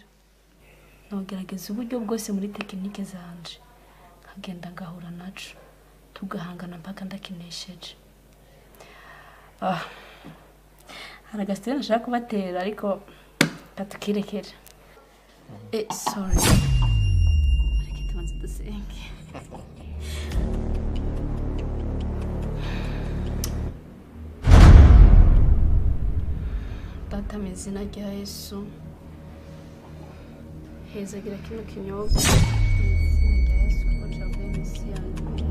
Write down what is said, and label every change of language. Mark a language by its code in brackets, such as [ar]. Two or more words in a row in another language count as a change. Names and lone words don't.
[rn] Nogerageza uburyo bwose muri tekinike zanje nkagenda ngahura naco tugahangana mpaka ndakinesheje. Hari agasiteri nashaka kubatera ariko katukirekere. Sorry. Ariko tubanze dusenge. Data mu izina rya Yesu hezagira kino kinyobwa mu izina rya Yesu kuko cyavuye mu isi yanjye.